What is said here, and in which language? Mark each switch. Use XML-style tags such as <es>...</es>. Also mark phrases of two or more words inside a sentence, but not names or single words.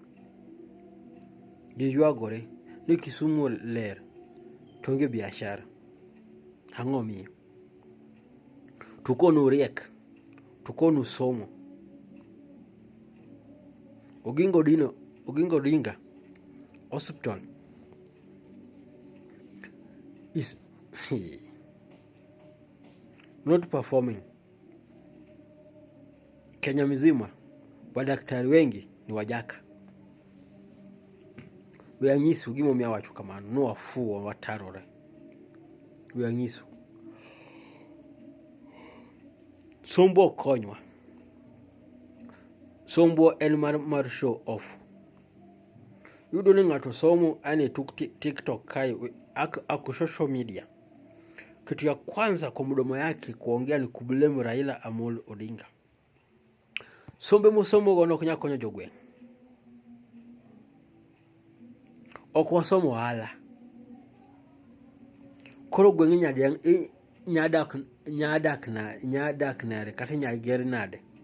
<luo>Ji ywagore ni Kisumu ler to onge biashara. Ang'o miyo? To konu riek, to konu somo.</luo> <en>Oginga Odinga Hospital is not performing.</en> <sw>Kenya mzima madaktari wengi ni wajaka.</sw> <luo>Weyanyisu gimomiyo awacho kamano, no wafuwo watarore. Weyanyisu. Sombwa ok konywa. Sombwa en mar</luo> <en>show off.</en> <luo>Yudo ni ng'ato somo ane tuk TikTok kae ako</luo> <en>social media.</en> <sw>Kitu ya kwanza kwa mdomo yake kuongea ni kublame Raila Amolo Odinga.</sw> <luo>Sombe musomo gono ok nyal konyo jogweng'. Ok wasomo ohala. Koro gweng' nyadak nade kata nyager nade.</luo>